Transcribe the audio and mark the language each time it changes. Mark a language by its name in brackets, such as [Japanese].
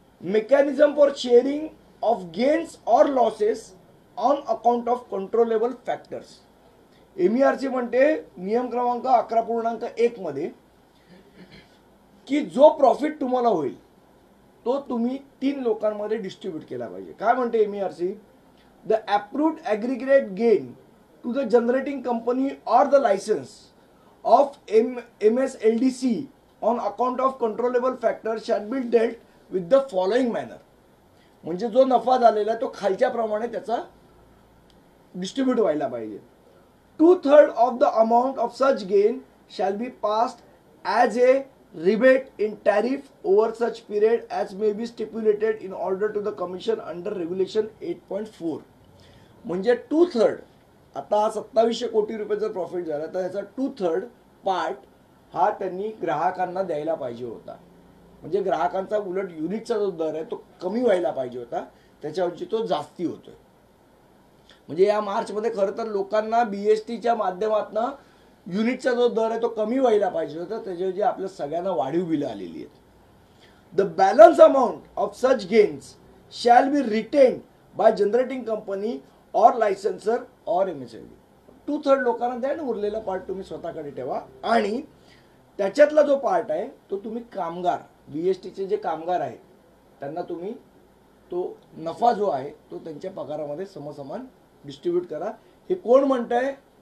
[English] Mechanism for sharing of gains or losses on account of controllable factors. [Marathi] MERC म्हणते नियम क्रमांक 11.1 मध्ये की जो प्रॉफिट तुम्हाला होईल तो तुम्ही 3 लोकांमध्ये डिस्ट्रीब्यूट केला पाहिजे. काय म्हणते MERC? [English] The approved aggregate gain to the generating company or the licence of MSLDC on account of controllable factor shall be dealt with the following manner. [Marathi] म्हणजे जो नफा झालेला तो खालच्या प्रमाणे त्याचा डिस्ट्रीब्यूट व्हायला पाहिजे. [English] 2/3 of the amount of such gain shall be passed as a rebate in tariff over such period as may be stipulated in order to the commission under regulation 8.4. [Marathi] म्हणजे 2/3, आता 2700 कोटी रुपये जर प्रॉफिट झाला तर याचा 2/3 पार्ट हा त्यांनी ग्राहकांना द्यायला पाहिजे होता. म्हणजे ग्राहकांचा उलट युनिटचा जो दर आहे तो कमी व्हायला पाहिजे होता, त्याच्याऐवजी तो जास्ती होतोय. म्हणजे या मार्चमध्ये खरं तर लोकांना BSTच्या माध्यमातून युनिटचा जो दर आहे तो कमी व्हायला पाहिजे होता, त्याच्याऐवजी आपल्या सगळ्यांना वाढीव बिलं आलेली आहेत. [English] The balance amount of such gains shall be retain by generating company or licensor or MSLD. [Marathi] 2/3 लोकांना द्या आणि उरलेला पार्ट तुम्ही स्वतःकडे ठेवा. आणि त्याच्यातला जो पार्ट आहे तो तुम्ही कामगार, BSTचे जे कामगार आहेत त्यांना तुम्ही तो नफा जो आहे तो त्यांच्या पगारामध्ये समसमान डिस्ट्रीब्यूट करा. हे कोण म्हणतंय?